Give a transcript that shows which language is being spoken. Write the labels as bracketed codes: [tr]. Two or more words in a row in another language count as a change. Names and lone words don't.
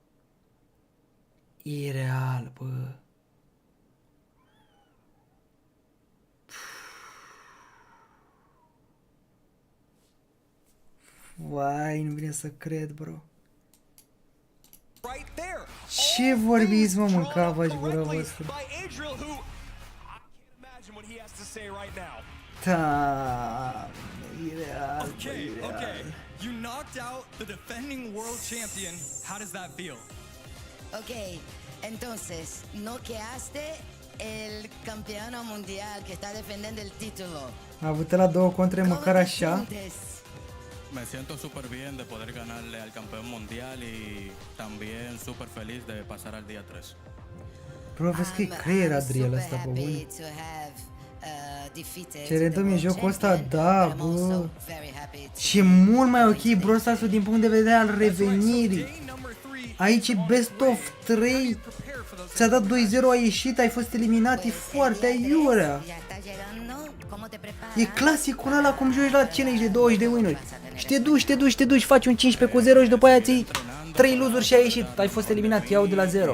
[ro] Ireal, bă. Vai, nu vine să cred, bro. Ce vorbiți, mă, mâncava-și gura voastră? Da, ireal, [en] Okay. You knocked out the defending world champion. How does that feel? [es] Ok, entonces, noqueaste el campeón mundial que está defendiendo el título. [ro] A avut la două contre măcar așa. [es] Me siento súper bien de poder ganarle al campeón mundial y también súper feliz de pasar al día 3. [ro] Bro, vezi că e creier Adriel ăsta, pe bune. [en] To have [ro] Ce redăm e jocul ăsta, da, bă. Și e mult mai ok Brawl Stars-ul din punct de vedere al revenirii. Aici e [en] best of 3. [ro] Ți-a dat 2-0, ai ieșit, ai fost eliminat, e foarte aiurea. E clasicul ăla cum joci la challenge de 20 de win-uri. Și te duci, faci un 15 cu 0 și după aia ții 3 lose-uri și ai ieșit, ai fost eliminat, iau de la 0.